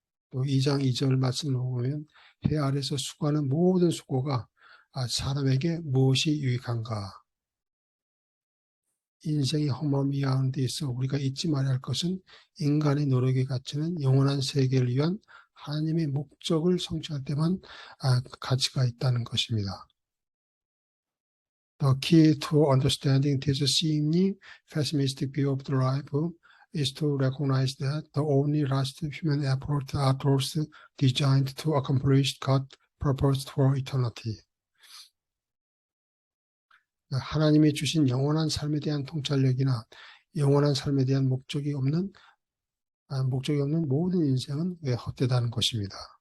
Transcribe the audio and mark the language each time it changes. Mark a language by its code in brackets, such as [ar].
[ko] 또 2장 2절 말씀을 보면 해 아래서 수고하는 모든 수고가 사람에게 무엇이 유익한가. 인생이 허무미하는 데 있어 우리가 잊지 말아야 할 것은 인간의 노력에 갇히는 영원한 세계를 위한 하나님의 목적을 성취할 때만 가치가 있다는 것입니다. [en] The key to understanding this seemingly pessimistic view of the life is to recognize that the only last human efforts are those designed to accomplish God's purpose for eternity. [ko] 하나님이 주신 영원한 삶에 대한 통찰력이나 영원한 삶에 대한 목적이 없는 모든 인생은 헛되다는 것입니다.